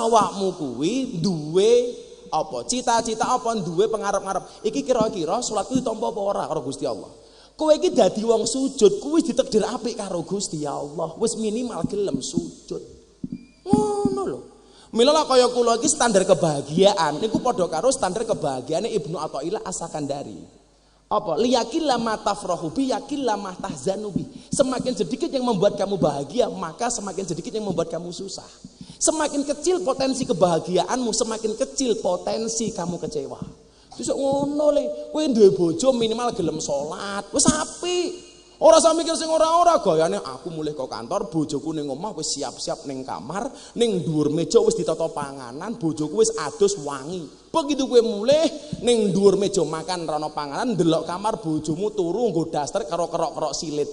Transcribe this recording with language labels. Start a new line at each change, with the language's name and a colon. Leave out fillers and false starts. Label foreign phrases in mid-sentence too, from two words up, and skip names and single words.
Javanese: Ora usah awakmu kuwi duwe apa cita-cita apa duwe pengarep-ngarep iki kira-kira salatku ditampa apa ora karo Gusti Allah. Kowe iki dadi wong sujud kuwi ditakdir apik karo Gusti Allah. Wis minimal gelem sujud. Ngono lho. Mila kaya kula iki standar kebahagiaan niku padha karo standar kebahagiaane Ibnu Athaillah As-Sakandari. Apa?
Arabic: ليقل لما تفرح به يقل لما تحزن به.
Indonesian: Semakin sedikit yang membuat kamu bahagia, maka semakin sedikit yang membuat kamu susah. Semakin kecil potensi kebahagiaanmu, semakin kecil potensi kamu kecewa.
Javanese: Terus ngono le, kowe duwe bojo minimal gelem salat, wis apik. Ora usah mikir sing ora-ora, gayane aku mulih kok kantor, bojoku ning omah wis siap-siap ning kamar, ning dhuwur meja wis ditata panganan, bojoku wis adus wangi. Begitu kowe mulih ning dhuwur meja makan rono panganan, ndelok kamar bojomu turu nggo daster karo kerok-kerok silit.